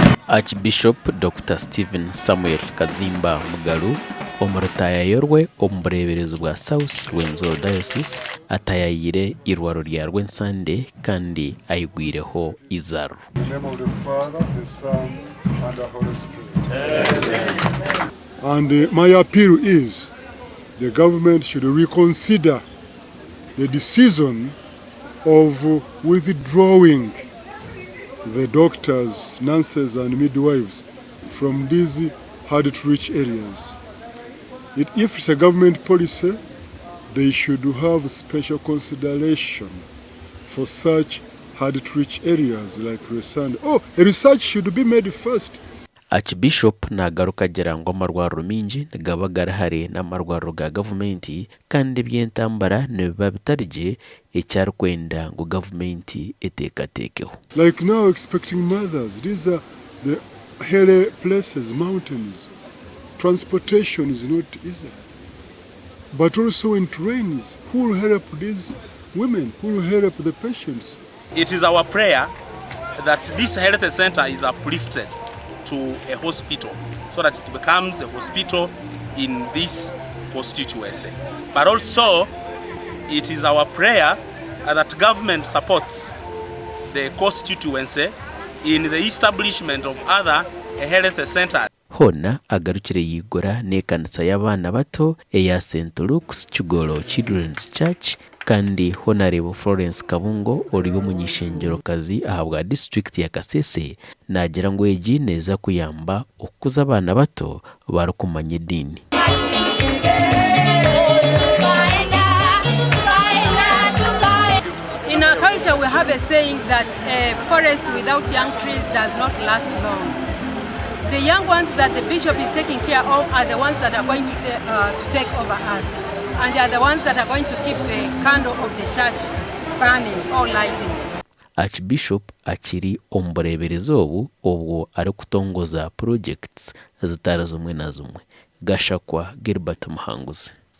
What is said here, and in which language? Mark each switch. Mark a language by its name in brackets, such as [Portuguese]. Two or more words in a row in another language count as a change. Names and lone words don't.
[Nyankole] Archbishop Dr. Stephen Samuel Kazimba Mugalu omurutaya yorwe omubureberezo bwa South Rwenzo Diocese atayayire eirwariro rya Rwesande kandi ayigwireho izaro. [English] In the name of the Father, the Son, and the Holy Spirit. And my appeal is the government should reconsider the decision of withdrawing the doctors, nurses and midwives from these hard-to-reach areas. If it's a government policy, they should have special consideration for such hard-to-reach areas like Rwesande. Oh, research should be made first. [Nyankole] Archbishop nagaruka agira ngo marwariro mingi gaba garahari na marwariro ga gavumenti kandi byentambara nibiba bitarije ecyari kwenda ngo gavumenti etekatekeho. [English] Like now expecting mothers, these are the hilly places, mountains. Transportation is not easy. But also in trains, who will help these women? Who will help the patients? It is our prayer that this health center is uplifted to a hospital so that it becomes a hospital in this constituency. But also, it is our prayer that government supports the constituency in the establishment of other health centers. [Nyankole] Hona agarukire yigura nekanisa y'abana bato eya St. Luke's Kigoro Children's Church kandi Honorable Florence Kabungo uri umunyishengero kazi ahabwa district ya Kasese nagira ngo eji neza kuyamba okuza abana bato barukumanye dini. [English] In our culture we have a saying that a forest without young trees does not last long. The young ones that the bishop is taking care of are the ones that are going to take over us. And they are the ones that are going to keep the candle of the church burning or lighting. [Nyankole] Archbishop akiri omubureberezo obwo ari kutongoza projects zitara zumwe na zumwe. Gashakwa Gilbert Muhanguzi.